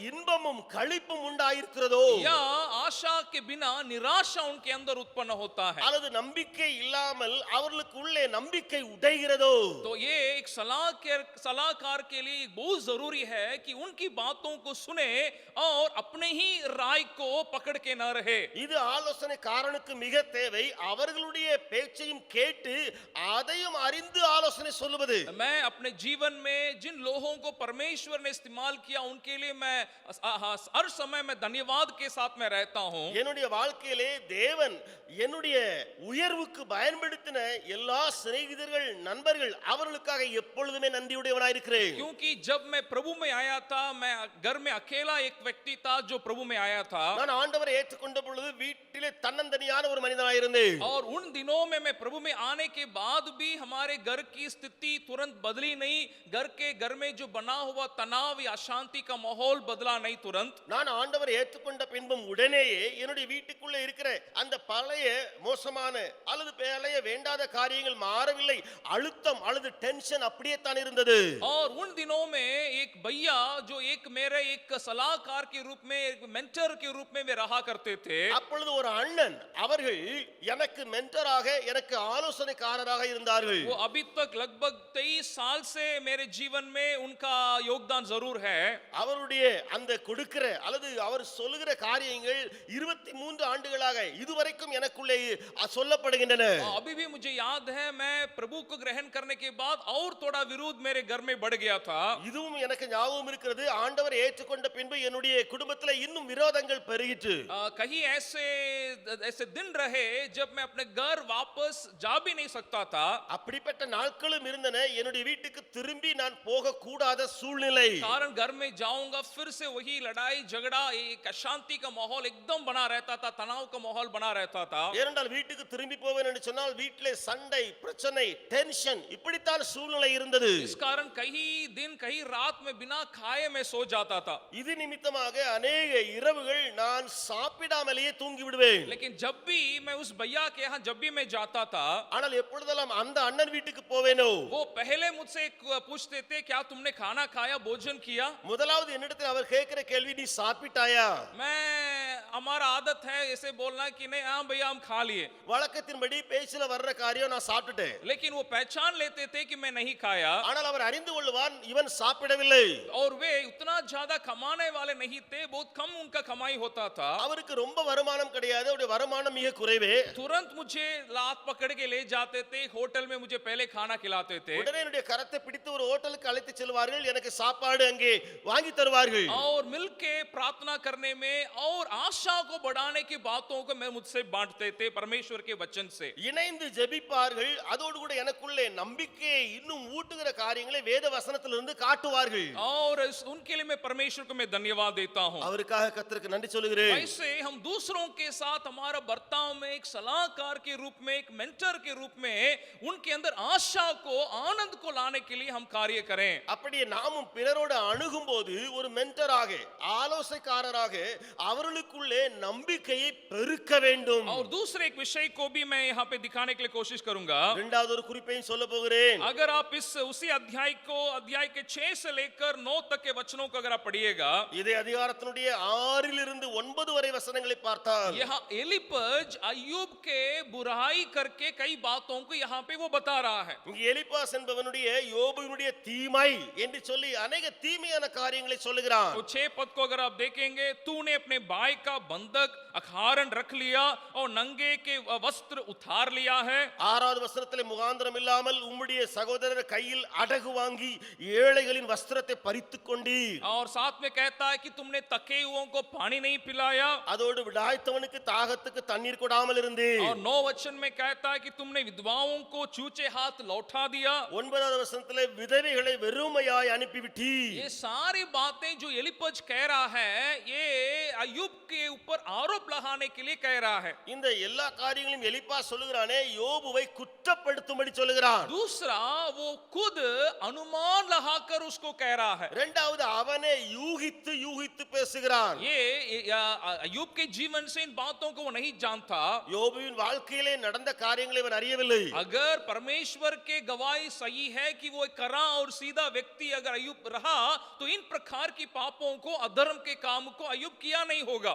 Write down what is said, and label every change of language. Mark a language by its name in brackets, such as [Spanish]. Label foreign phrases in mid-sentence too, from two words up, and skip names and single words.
[Tamil] அதனால இன்பமும் களிப்பும் உண்டாயிருக்கிறதோ? [Hindi] या आशा आशा के बिना निराशा उनके अंदर उत्पन्न होता है। [Tamil] அல்லது நம்பிக்கை இல்லாமல் அவர்களுக்கு உள்ளே நம்பிக்கை உடைகிறதோ [Hindi] तो ये एक सलाहकार के लिए बहुत जरूरी है कि उनकी बातों को सुने और अपने ही राय को पकड़ के न रहे। [Tamil] இது ஆலோசனைக்காரனுக்கு மிக தேவை. அவர்களுடைய பேச்சையும் கேட்டு அதையும் அறிந்து ஆலோசனை சொல்லுவது. [Hindi] मैं अपने जीवन में जिन लोगों को परमेश्वर ने इस्तेमाल किया उनके लिए मैं हर समय में धन्यवाद के साथ में रहता हूं। [Tamil] என்னுடைய வாழ்க்கையிலே தேவன் என்னுடைய உயர்வுக்கு பயன்படுத்தின எல்லா சிநேகிதர்கள் நண்பர்கள் அவர்களுக்காக எப்பொழுதுமே நன்றியுடையவனாய் இருக்கிறேன். [Hindi] क्योंकि जब मैं प्रभु में आया था, मैं घर में अकेला एक व्यक्ति था जो प्रभु में आया था। [Tamil] நான் ஆண்டவரை ஏற்றுக்கொண்ட பொழுது வீட்டிலே தன்னந்தனியான ஒரு மனிதனாய் இருந்தேன். [Hindi] और उन दिनों में मैं प्रभु में आने के बाद भी हमारे घर की स्थिति तुरंत बदली नहीं। घर में जो बना हुआ तनाव या अशांति का माहौल बदला नहीं तुरंत। [Tamil] நான் ஆண்டவரை ஏற்றுக்கொண்ட பின்பும் உடனேயே என்னுடைய வீட்டுக்குள்ளே இருக்கிற அந்த பழைய மோசமான அல்லது பழைய வேண்டாத காரியங்கள் மாறவில்லை. அழுத்தம் அல்லது டென்ஷன் அப்படியே தான் இருந்தது. [Hindi] और उन दिनों में एक भैया जो मेरे एक सलाहकार के रूप में, एक मेंटर के रूप में वे रहा करते थे। [Tamil] அப்பொழுது ஒரு அண்ணன் அவர்கள் எனக்கு மென்டராக எனக்கு ஆலோசனைக்காரராக இருந்தார்கள். [Hindi] वो अभी तक लगभग 23 साल से मेरे जीवन में उनका योगदान जरूर है। [Tamil] அவருடைய அந்த கொடுக்கிற அல்லது அவர் சொல்லுகிற காரியங்கள் 23 ஆண்டுகளாக இதுவரைக்கும் எனக்குள்ளே சொல்லப்படுகின்றன. [Hindi] अभी भी मुझे याद है, मैं प्रभु को ग्रहण करने के बाद और थोड़ा विरोध मेरे घर में बढ़ गया था। [Tamil] இதுவும் எனக்கு ஞாபகம் இருக்கிறது. ஆண்டவரை ஏற்றுக்கொண்ட பின்பு என்னுடைய குடும்பத்தில் இன்னும் விரோதங்கள் பெருகிற்று. [Hindi] कहीं ऐसे दिन रहे जब मैं अपने घर वापस जा भी नहीं सकता था। [Tamil] அப்படிப்பட்ட நாட்களும் இருந்தன. என்னுடைய வீட்டுக்கு திரும்பி நான் போக கூடாத சூழ்நிலை. [Hindi] कारण घर में जाऊंगा फिर से वही लड़ाई झगड़ा, एक अशांति का माहौल एकदम बना रहता था, तनाव का माहौल बना रहता था। [Tamil] ஏனென்றால் வீட்டுக்கு திரும்பி போவேன் என்று சொன்னால் வீட்டிலே சண்டை, பிரச்சனை, டென்ஷன் இப்படித்தான் சூழ்நிலை இருந்தது. [Hindi] इस कारण कहीं दिन कहीं रात में बिना खाए मैं सो जाता था। [Tamil] இது நிமித்தமாக अनेक இரவுகள் நான் சாப்பிடாமலேயே தூங்கி விடுவேன். [Hindi] लेकिन जब भी मैं उस भैया के यहाँ जब भी मैं जाता था, [Tamil] ஆனால் எப்பொழுதெல்லாம் அந்த அண்ணன் வீட்டுக்கு போவேனோ [Hindi] वो पहले मुझसे पूछते थे, क्या तुमने खाना खाया, भोजन किया? [Tamil] முதலாவது என்னிடத்தில் அவர் கேட்கிற கேள்வி நீ சாப்பிட்டாயா? [Hindi] हमारा आदत है ऐसे बोलना कि नहीं हाँ भैया हम खा लिए। [Tamil] வழக்கத்தின்படி பேச்சில வர்ற காரியம் நான் சாப்பிட்டுட்டேன். [Hindi] लेकिन वो पहचान लेते थे कि मैं नहीं खाया। [Tamil] ஆனால் அவர் அறிந்து கொள்வான் இவன் சாப்பிடவில்லை. [Hindi] और वे उतना ज्यादा कमाने वाले नहीं थे, बहुत कम उनका कमाई होता था। [Tamil] அவருக்கு ரொம்ப வருமானம் கிடையாது. அவருடைய வருமானம் மிக குறைவே. [Hindi] तुरंत मुझे लात पकड़ के ले जाते थे, होटल में मुझे पहले खाना खिलाते थे। [Tamil] உடனே என்னுடைய கரத்தை பிடித்து ஒரு ஹோட்டலுக்கு அழைத்து செல்வார்கள். எனக்கு சாப்பாடு அங்கே வாங்கி தருவார்கள். [Hindi] और मिलके प्रार्थना करने में और आशा को बढ़ाने की बातों को मैं मुझसे बांटते थे परमेश्वर के वचन से। [Tamil] இணைந்து ஜெபிப்பார்கள். அதோடு கூட எனக்குள்ளே நம்பிக்கையை இன்னும் ஊட்டுகிற காரியங்களை வேத வசனத்திலிருந்து காட்டுவார்கள். [Hindi] और उनके लिए मैं परमेश्वर को मैं धन्यवाद देता हूं। [Tamil] அவருக்காக கர்த்தருக்கு நன்றி சொல்கிறேன். [Hindi] वैसे हम दूसरों के साथ हमारा बर्ताव में एक सलाहकार के रूप में, एक मेंटर के रूप में उनके अंदर आशा को, आनंद को लाने के लिए हम कार्य करें। [Tamil] அப்படியே நாமும் பிறரோடு அணுகும்போது ஒரு மென்டராக, ஆலோசனைக்காரராக அவர்களுக்குள்ளே நம்பிக்கையை பெருக்க வேண்டும். [Hindi] और दूसरे एक विषय को भी मैं यहाँ पे दिखाने के लिए कोशिश करूंगा। [Tamil] இரண்டாவது ஒரு குறிப்பையும் சொல்ல போகிறேன். [Hindi] अगर आप उसी अध्याय के 6 से लेकर 9 तक के वचनों को अगर आप पढ़िएगा, [Tamil] இதே அதிகாரத்தினுடைய 6 இலிருந்து 9 வரை வசனங்களை பார்த்தால் [Hindi] यहाँ एलिपज अय्यूब के बुराई करके कई बातों को यहाँ पे वो बता रहा है। [Tamil] இங்கே எலிப்பாஸ் என்பவனுடைய யோபுவினுடைய தீமை என்று சொல்லி अनेक தீமையான காரியங்களை சொல்லுகிறான். [Hindi] तो 6 पद को अगर आप देखेंगे, तूने अपने भाई का बंधक अखारण रख लिया और नंगे के वस्त्र उतार लिया है। [Tamil] 6வது வசனத்திலே முகாந்திரம் இல்லாமல் உம்முடைய சகோதரர் கையில் அடகு வாங்கி ஏழைகளின் வஸ்திரத்தை பறித்துக் கொண்டீர். [Hindi] और साथ में कहता है कि तुमने तके हुओं को पानी नहीं पिलाया। [Tamil] அதோடு விடாய்த்தவனுக்கு தாகத்துக்கு தண்ணீர் கொடாமல் இருந்தீர். [Hindi] और 9 वचन में कहता है कि तुमने विधवाओं को चूचे हाथ लौटा दिया। [Tamil] 9வது வசனத்திலே விதவைகளை வெறுமையாய் அனுப்பிவிட்டீர். [Hindi] ये सारी बातें जो एलिपज कह रहा है, ये अय्यूब के ऊपर आरोप लगाने के लिए कह रहा है। [Tamil] இந்த எல்லா காரியங்களையும் எலிப்பாஸ் சொல்லுகிறானே யோபுவை குற்றப்படுத்தும்படி சொல்லுகிறான். [Hindi] दूसरा वो खुद अनुमान लगाकर उसको कह रहा है। [Tamil] இரண்டாவது அவனே யூகித்து யூகித்து பேசுகிறான். [Hindi] ये अय्यूब के जीवन से इन बातों को वो नहीं जानता। [Tamil] யோபுவின் வாழ்க்கையிலே நடந்த காரியங்களை அவன் அறியவில்லை. [Hindi] अगर परमेश्वर के गवाही सही है कि वो एक करा और सीधा व्यक्ति अगर अय्यूब रहा, तो इन प्रकार की पापों को, अधर्म के काम को अय्यूब किया नहीं होगा।